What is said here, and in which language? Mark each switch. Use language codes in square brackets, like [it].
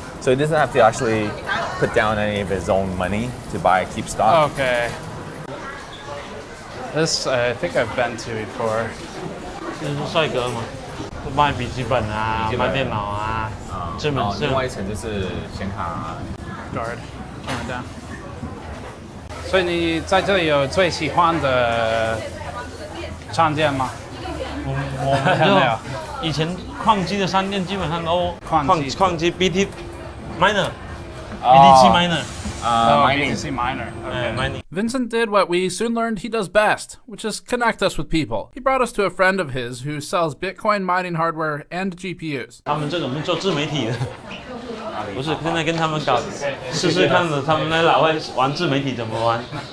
[en] So he doesn't have to actually put down any of his own money to keep stock. Okay. This I think I've been to before. [zh] 这是帅哥嘛，卖笔记本啊，卖电脑啊，这门是。另外一层就是显卡。 [en] Guard, camera down. [zh] 所以你在这里有最喜欢的商店吗？我们就以前矿机的商店基本上都矿机 BT miner BTC miner [en] BTC miner. mining. Vincent did what we soon learned he does best, which is connect us with people. He brought us to a friend of his who sells Bitcoin mining hardware and GPUs. [zh] 他们这种是做自媒体的。不是，现在跟他们搞，试试看的，他们那老外玩自媒体怎么玩。